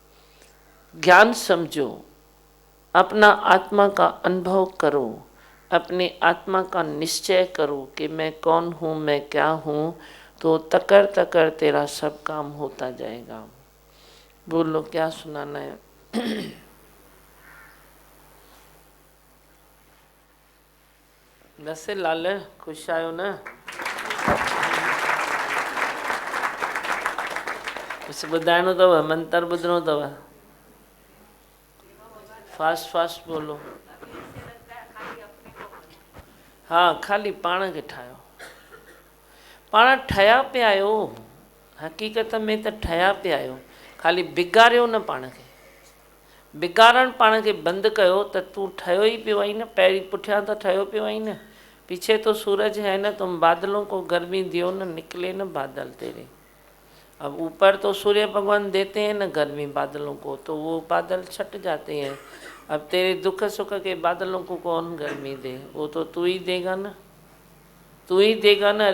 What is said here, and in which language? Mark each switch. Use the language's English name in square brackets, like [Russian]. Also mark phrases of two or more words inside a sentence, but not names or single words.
[Hindi] ज्ञान समझो, अपना आत्मा का अनुभव करो, अपने आत्मा का निश्चय करो कि मैं कौन हूँ, मैं क्या हूँ, तो तकर तकर तेरा सब काम होता जाएगा। बोलो क्या सुनाना है? वैसे लाल खुश आयो ना? [Sindhi] कुछ ॿुधाइणो अथव? मंत्र ॿुधणो अथव? [Hindi] फास्ट बोलो। [Sindhi] हाँ, खाली पाण खे ठाहियो। पाण ठहिया पिया आहियो, हक़ीक़त में त ठहिया पिया आहियो, खाली बिगाड़ियो न पाण खे। बिगाड़ण पाण खे बंदि कयो त तूं ठहियो ई पियो आई न। पहिरीं पुठियां त ठहियो पियो आई न। [Hindi] पीछे तो सूरज है न, तुम बादलों को गर्मी दियो न, निकले न बादल तेरे। अब ऊपर तो सूर्य भगवान देते हैं न गर्मी बादलों को, तो वो बादल छट जाते हैं। अब तेरे दुख सुख के बादलों को कौन गर्मी दे? वो तो तू ही देगा ना, तू ही देगा ना।